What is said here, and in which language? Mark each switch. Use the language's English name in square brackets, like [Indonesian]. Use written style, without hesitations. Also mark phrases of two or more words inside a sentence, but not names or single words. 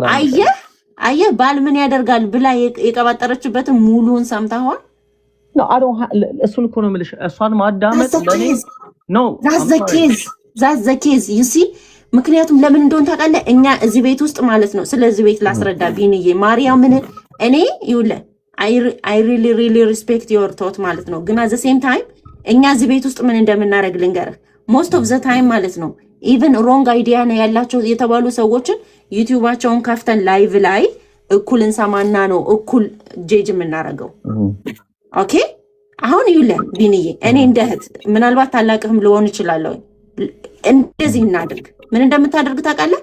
[Amharic] አየህ ባል ምን ያደርጋል ብላ የቀባጠረችበትን ሙሉውን ሰምተኸዋል? እሱን እኮ ነው የምልሽ። እሷን ማዳመጥ [English] that the case you see። [Amharic] ምክንያቱም ለምን እንደሆነ ታውቃለህ? እኛ እዚህ ቤት ውስጥ ማለት ነው። ስለዚህ ቤት ላስረዳ ቢንዬ ማርያምን እኔ ይኸውልህ [English] I really respect your [Amharic] thought ማለት ነው። ግን [English] at the same time [Amharic] እኛ እዚህ ቤት ውስጥ ምን እንደምናደርግ ልንገርህ። [English] most of the time [Amharic] ማለት ነው [English] even wrong idea [Amharic] ነው ያላቸው የተባሉ ሰዎችን ዩቲዩባቸውን ከፍተን ላይቭ ላይ እኩል እንሰማና ነው እኩል ጄጅ የምናደርገው። ኦኬ አሁን ይኸውልህ ቢንዬ እኔ እንደ እህት ምናልባት ታላቅህም ልሆን እችላለሁ። እንደዚህ እናድርግ። ምን እንደምታደርግ ታውቃለህ?